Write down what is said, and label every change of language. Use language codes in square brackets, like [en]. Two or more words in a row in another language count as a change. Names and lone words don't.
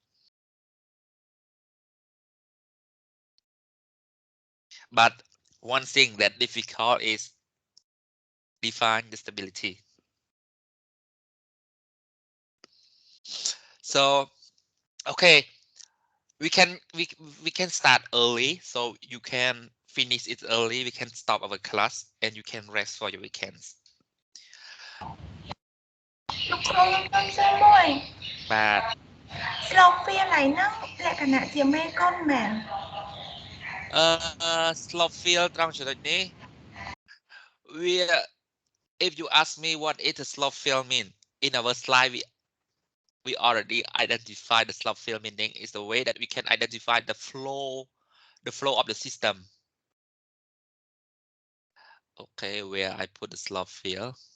[en] but one thing that difficult is define the stability so okay we can start early so you can finish it early we can stop our class and you can rest for your weekends [km] លោកគ្រូខ្ញុំសួរមួយ បាទ [en] slope field [km] ហ្នឹងលក្ខណៈជាមេកុនមែន [en] slope field [km] ត្រង់ចំណុចនេះវា [en] if you ask me what is a slope field mean in our slide we already identified the slope field meaning is the way that we can identify the flow of the system Okay, where I put the slope field.